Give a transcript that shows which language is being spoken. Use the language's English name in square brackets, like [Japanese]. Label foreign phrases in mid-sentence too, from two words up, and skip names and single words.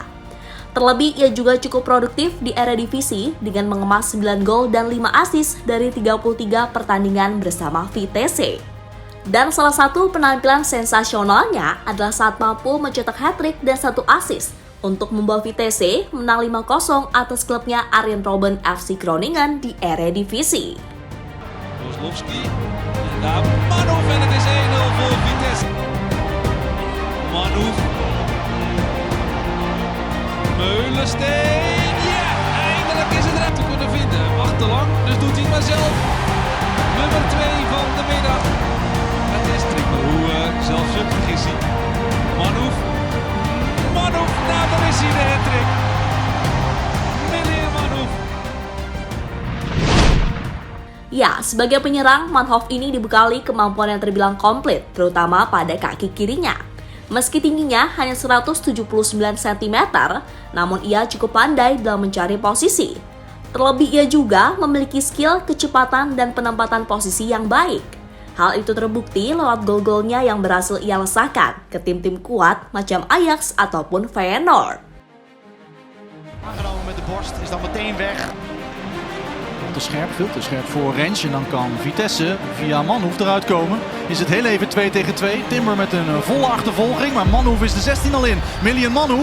[Indonesian] Terlebih, ia juga cukup produktif di Eredivisie dengan mengemas 9 gol dan 5 assist dari 33 pertandingan bersama Vitesse. Dan salah satu penampilan sensasionalnya adalah saat mampu mencetak hat-trick dan 1 assist untuk membawa Vitesse menang 5-0 atas klubnya Arjen Robben FC Groningen di Eredivisie. [Dutch] Kozlowski, en daar Manhoef en het is 1-0 voor Vitesse. Manhoef. Meulensteen, ja, eindelijk is het eruit te kunnen vinden. Wacht te lang, dus doet hij het maar zelf. Nummer 2 van de middag. Het is triple, hoe zelfzuchtig is hij. Manhoef, Manhoef, nou daar is hij de hat-trick. Meneer Manhoef. [Indonesian] Ya, sebagai penyerang, Manhoef ini dibekali kemampuan yang terbilang komplit, terutama pada kaki kirinya. Meski tingginya hanya 179 cm, namun ia cukup pandai dalam mencari posisi. Terlebih ia juga memiliki skill, kecepatan, dan penempatan posisi yang baik. Hal itu terbukti lewat gol-golnya yang berhasil ia lesahkan ke tim-tim kuat macam Ajax ataupun Feyenoord. [Dutch] Aangenomen met de borst, is dan meteen weg. Te scherp, veel te scherp voor Rens. En dan kan Vitesse via Manhoef eruit komen. Is het heel even 2 tegen 2. Timber met een volle achtervolging. Maar Manhoef is de 16 al in.